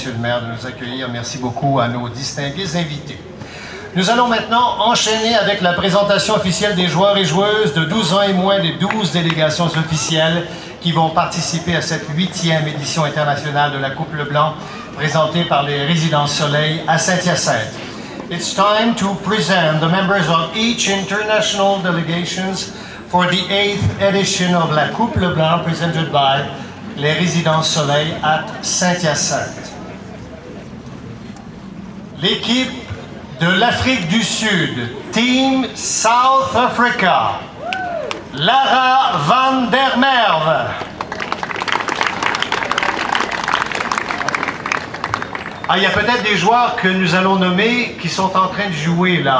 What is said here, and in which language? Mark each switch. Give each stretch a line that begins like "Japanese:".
French: le maire, de nous accueillir. Merci beaucoup à nos distingués invités. Nous allons maintenant enchaîner avec la présentation officielle des joueurs et joueuses de 12 ans et moins des 12 délégations officielles qui vont participer à cette 8e édition internationale de la Coupe Leblanc, présentée par les Résidences Soleil à Saint-Hyacinthe.
English: It's time to present the members of each international delegations for the 8th edition of la Coupe Leblanc presented by les Résidences Soleil at Saint-Hyacinthe.
French: L'équipe de l'Afrique du Sud,
English: Team South Africa,
French: Lara van der Merwe. Ah, il y a peut-être des joueurs que nous allons nommer qui sont en train de jouer là.